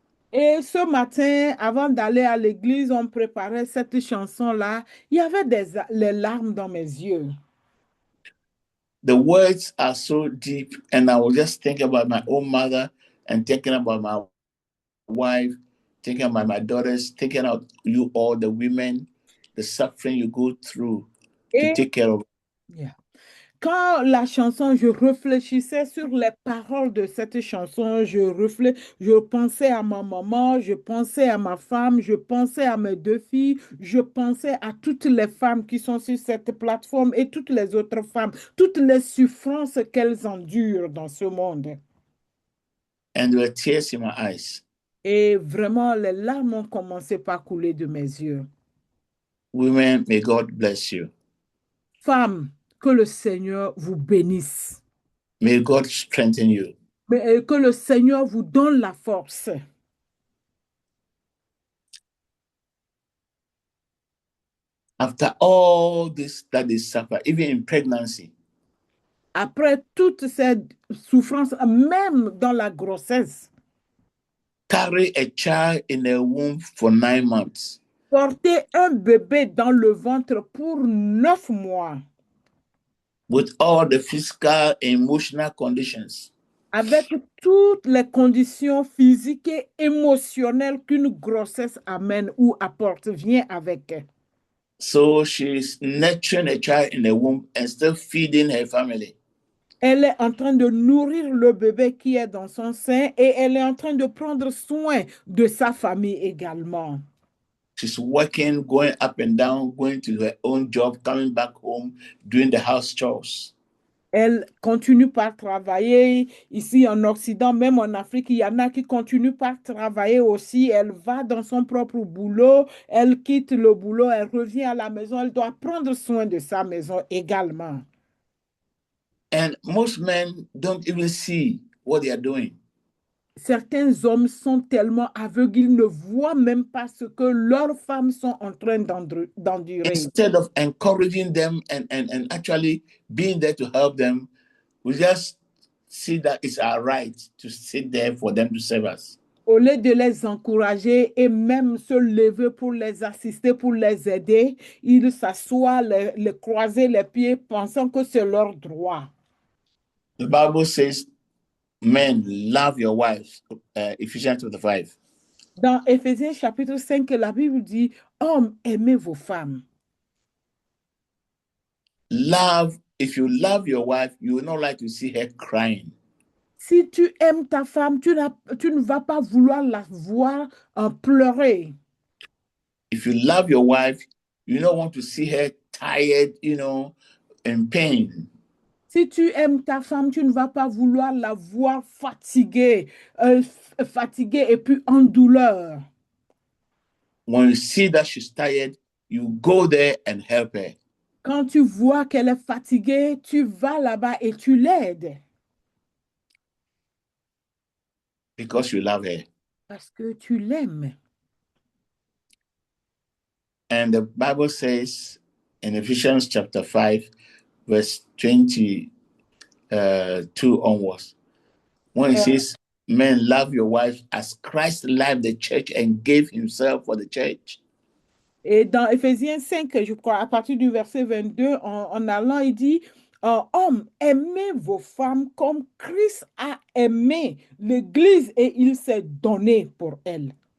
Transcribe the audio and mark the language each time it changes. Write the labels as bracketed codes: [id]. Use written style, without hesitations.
[fr] Et ce matin, avant d'aller à l'église, on préparait cette chanson-là. Il y avait les larmes dans mes yeux. [en] The words are so deep, and I was just thinking about my own mother and thinking about my wife, thinking about my daughters, thinking about you all, the women, the suffering you go through to take care of. Yeah. [fr] Quand la chanson, je réfléchissais sur les paroles de cette chanson, je pensais à ma maman, je pensais à ma femme, je pensais à mes deux filles, je pensais à toutes les femmes qui sont sur cette plateforme et toutes les autres femmes, toutes les souffrances qu'elles endurent dans ce monde. [en] And there were tears in my eyes. [fr] Et vraiment, les larmes ont commencé par couler de mes yeux. [en] Women, may God bless you. [fr] Femmes, que le Seigneur vous bénisse. [en] May God strengthen you. [fr] Que le Seigneur vous donne la force. [en] After all this that they suffer, even in pregnancy, [fr] après toutes ces souffrances, même dans la grossesse, [en] carry a child in a womb for 9 months. [fr] Porter un bébé dans le ventre pour 9 mois. [en] With all the physical and emotional conditions. [fr] Avec toutes les conditions physiques et émotionnelles qu'une grossesse amène ou apporte, vient avec. [en] So she's nurturing a child in the womb and still feeding her family. [fr] Elle est en train de nourrir le bébé qui est dans son sein et elle est en train de prendre soin de sa famille également. [en] She's working, going up and down, going to her own job, coming back home, doing the house chores. [fr] Elle continue par travailler ici en Occident, même en Afrique, il y en a qui continuent par travailler aussi. Elle va dans son propre boulot, elle quitte le boulot, elle revient à la maison, elle doit prendre soin de sa maison également. [en] And most men don't even see what they are doing. [fr] Certains hommes sont tellement aveugles, ils ne voient même pas ce que leurs femmes sont en train d'endurer. [en] Instead of encouraging them and actually being there to help them, we just see that it's our right to sit there for them to serve us. [fr] Au lieu de les encourager et même se lever pour les assister, pour les aider, ils s'assoient, les croiser les pieds, pensant que c'est leur droit. [en] The Bible says, men, love your wives, Ephesians chapter 5. [fr] Dans Éphésiens chapitre 5, la Bible dit, hommes, aimez vos femmes. [en] Love, if you love your wife, you will not like to see her crying. [fr] Si tu aimes ta femme, tu ne vas pas vouloir la voir pleurer. [en] If you love your wife, you don't want to see her tired, in pain. [fr] Si tu aimes ta femme, tu ne vas pas vouloir la voir fatiguée, fatiguée et puis en douleur. [en] When you see that she's tired, you go there and help her. [fr] Quand tu vois qu'elle est fatiguée, tu vas là-bas et tu l'aides. [en] Because you love her. [fr] Parce que tu l'aimes. [en] And the Bible says in Ephesians chapter 5, verse 22 onwards, when it says, men, love your wives as Christ loved the church and gave himself for the church. [fr] Et dans Éphésiens 5, je crois, à partir du verset 22, en allant, il dit, hommes, aimez vos femmes comme Christ a aimé l'Église et il s'est donné pour elle.